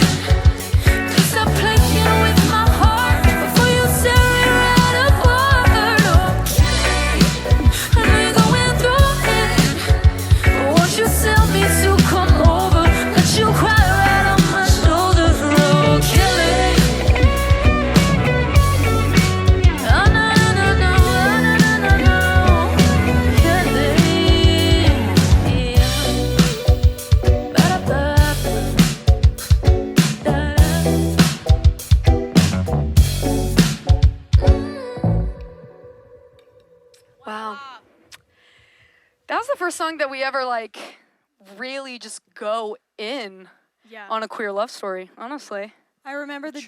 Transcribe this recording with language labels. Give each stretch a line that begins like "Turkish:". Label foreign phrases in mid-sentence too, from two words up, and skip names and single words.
English: Please stop playing with my heart before you tear it right apart, okay? I know you're going through it, but won't you tell me to come over? Let you cry right on my shoulder, okay? Oh no no no no, oh no no no no, Kelly, yeah. Ba-da-ba-ba, da-da. Wow. That was the first song that we ever like really just go in Yeah. on a queer love story, honestly. I remember the